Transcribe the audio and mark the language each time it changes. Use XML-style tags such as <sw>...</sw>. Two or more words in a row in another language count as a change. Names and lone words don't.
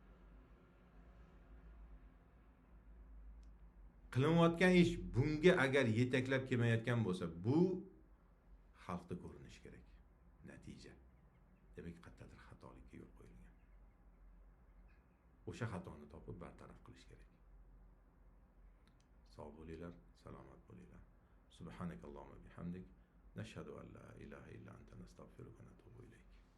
<uz>Qilinayotgan ish bunga agar yetaklab kelmayotgan bo'lsa, bu xalqda ko'rinishi kerak. Natija. Demak, qayerdadir xatolikka yo'l qo'yilgan. O'sha xatoni topib bartaraf qilish kerak. Sog' bo'linglar, salomat bo'linglar.</uz> <ar>سبحانك اللهم وبحمدك نشهد أن لا إله إلا أنت نستغفرك ونتوب إليك.</ar>